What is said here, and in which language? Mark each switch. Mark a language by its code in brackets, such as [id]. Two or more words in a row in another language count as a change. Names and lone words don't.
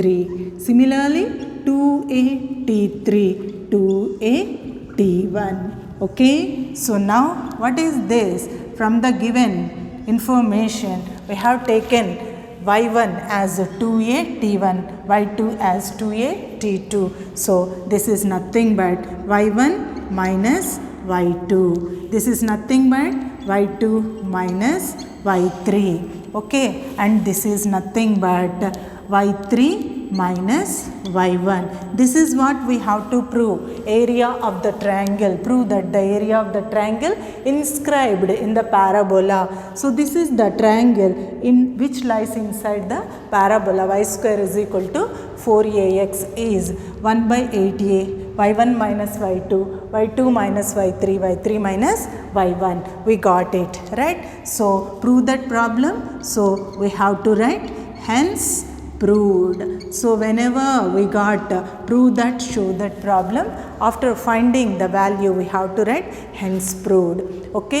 [en] Similarly, 2a T3, 2a T1. Okay. So now what is this? From the given information, we have taken y1 as 2a T1, y2 as 2a T2. So this is nothing but y1 minus y2. This is nothing but y2 minus y3. Okay. And this is nothing but y3 minus y1. This is what we have to prove. Area of the triangle. Prove that the area of the triangle inscribed in the parabola. So this is the triangle in which lies inside the parabola. Y square is equal to 4ax is 1 by 8a. y1 minus y2, y2 minus y3, y3 minus y1. We got it, right? So prove that problem. So we have to write hence proved. So whenever we got prove that, show that problem, after finding the value we have to write hence proved. Okay.